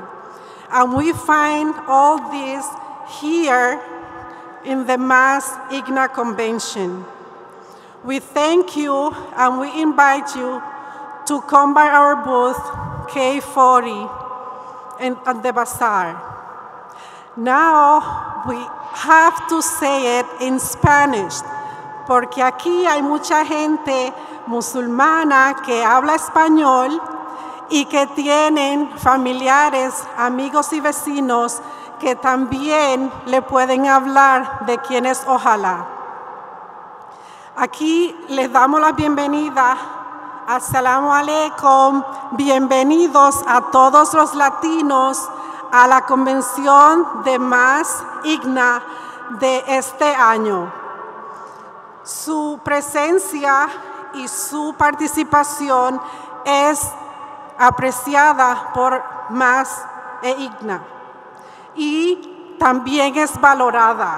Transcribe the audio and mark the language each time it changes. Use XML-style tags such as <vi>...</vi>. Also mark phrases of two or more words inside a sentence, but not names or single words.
<en>And we find all this here in the MAS-ICNA Convention. We thank you and we invite you to come by our booth K40 at the bazaar. Now we have to say it in Spanish,</en> <es>porque aquí hay mucha gente musulmana que habla español y que tienen familiares, amigos y vecinos que también le pueden hablar de quién es Ojalá. Aquí les damos la bienvenida.</es> <ar>Assalamu alaikum.</ar> <es>Bienvenidos a todos los latinos a la convención de MAS-ICNA de este año. Su presencia y su participación es apreciada por MAS-ICNA y también es valorada.</es>